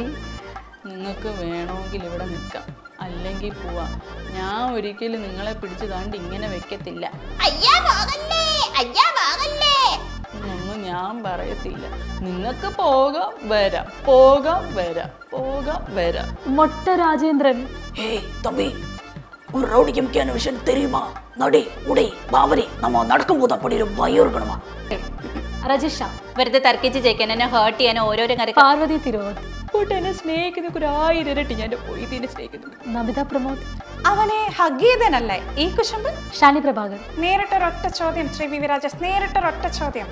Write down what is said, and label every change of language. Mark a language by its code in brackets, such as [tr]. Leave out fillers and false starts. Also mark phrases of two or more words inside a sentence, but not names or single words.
[ml] നിങ്ങൾക്ക് വേണമെങ്കിൽ ഇവിടെ നിൽക്കാം, അല്ലെങ്കിൽ പോവാം. ഞാൻ ഒരിക്കലും നിങ്ങളെ പിടിച്ചു താണ്ട് ഇങ്ങനെ വെക്കത്തില്ല. ഒന്നും ഞാൻ പറയത്തില്ല. നിങ്ങൾക്ക് പോകാം വരാം, പോകാം വരാം, പോകാം വരാം. മൊട്ട രാജേന്ദ്രൻ. [ta] ஏய் தம்பி, ஒரு ரவுடிக்கு முக்கியமான விஷயம் தெரியுமா? நடி உடை பாவரி நம்ம நடக்கும்போது அப்படி ஒரு பயம் இருக்கணுமா? [ml] രജിഷ. വെറുതെ തർക്കിച്ച് ജയിക്കാൻ, എന്നെ ഹേർട്ട് ചെയ്യാൻ ഓരോരോ കാര്യം. പാർവതി തിരുവോത്ത്. എന്നെ സ്നേഹിക്കുന്ന ഒരു 1000 ഇരട്ടി ഞാൻ പോയി ഇതിനെ സ്നേഹിക്കുന്നുണ്ട്. നമിത പ്രമോദ്. അവനെ ഹഗീതനല്ലേ ഈ കുശുമ്പ്? ഷാനി പ്രഭാകർ. നേരിട്ടൊരൊറ്റ ചോദ്യം ശ്രീ വി വിരാജസ്, നേരിട്ടൊരൊറ്റ ചോദ്യം.